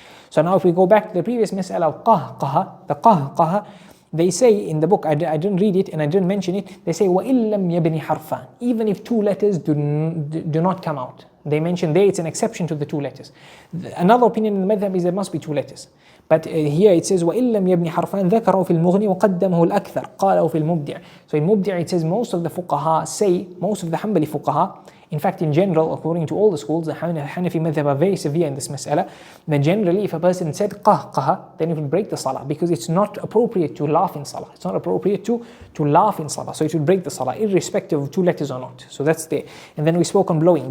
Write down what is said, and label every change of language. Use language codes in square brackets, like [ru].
[en] So now if we go back to the previous mas'ala of the qahqaha, they say in the book, I didn't read it and I didn't mention it, they say [ar] وَإِن لَمْ يَبْنِ حَرْفًا, [en] even if two letters do not come out. They mention there it's an exception to the two letters. Another opinion in the madhab is there must be two letters. But here it says [ar] وَإِن لَمْ يَبْنِ حَرْفًا ذَكَرَهُ فِي الْمُغْنِ وَقَدَّمَهُ الْأَكْثَرُ قَالَهُ فِي الْمُبْدِعِ. [en] So in Mubdi' it says most of the fuqaha say, most of the Hanbali fuqaha, in fact in general, according to all the schools, the Hanafi madhab are very severe in this mas'ala, then generally if a person said qahqaha, then it will break the salah, because it's not appropriate to laugh in salah. So it will break the salah, irrespective of two letters or not. So that's there. And then we spoke on blowing.